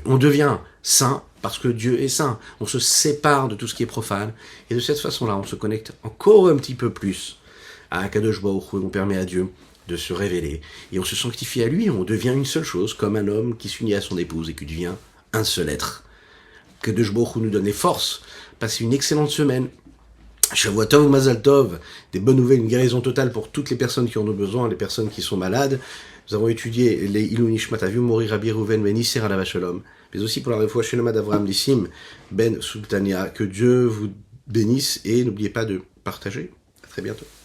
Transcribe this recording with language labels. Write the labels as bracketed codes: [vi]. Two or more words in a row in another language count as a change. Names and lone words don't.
[fr] On devient saint parce que Dieu est saint. On se sépare de tout ce qui est profane, et de cette façon-là, on se connecte encore un petit peu plus à [he] הקדוש ברוך הוא, [fr] on permet à Dieu de se révéler, et on se sanctifie à lui, on devient une seule chose, comme un homme qui s'unit à son épouse et qui devient un seul être. Que [he] הקדוש ברוך הוא [fr] nous donne les forces. Passez une excellente semaine. [he] שבוע טוב, מזל טוב, [fr] des bonnes nouvelles, une guérison totale pour toutes les personnes qui en ont besoin, les personnes qui sont malades. Nous avons étudié les [he] עילוי נשמת אביהו מורי [fr] Rabbi Reuven Ben Isser [he] עליו השלום, [fr] mais aussi pour la [he] רפואה שלמה [fr] d'Avraham Nissim Ben Sultania. Que Dieu vous bénisse et n'oubliez pas de partager. À très bientôt.